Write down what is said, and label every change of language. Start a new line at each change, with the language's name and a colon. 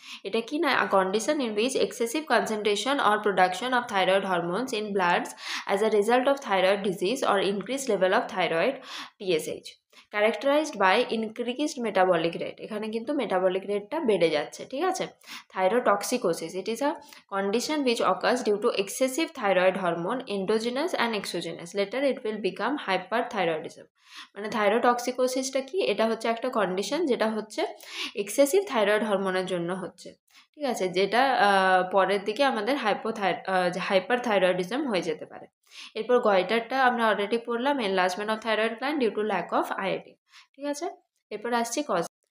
Bangla: এটা কি না,
English: Condition in which excessive concentration or production of thyroid hormones in bloods as a result of thyroid disease or increase level of thyroid TSH, characterized by increased metabolic rate.
Bangla: এখানে কিন্তু metabolic রেটটা বেড়ে যাচ্ছে, ঠিক আছে।
English: Thyrotoxicosis, it is a condition which occurs due to excessive thyroid hormone, endogenous and exogenous. Later it will become hyperthyroidism।
Bangla: মানে থাইরোটক্সিকোসিসটা কি, এটা হচ্ছে একটা কন্ডিশন যেটা হচ্ছে এক্সেসিভ থাইরয়েড হরমোনের জন্য হচ্ছে, ঠিক আছে, যেটা পরের দিকে আমাদের হাইপারথাইরয়েডিজম হয়ে যেতে পারে। এরপর গয়টারটা আমরা অলরেডি পড়লাম,
English: enlargement of thyroid gland due to lack of iodine,
Bangla: ঠিক আছে। এরপর আসছি কজ।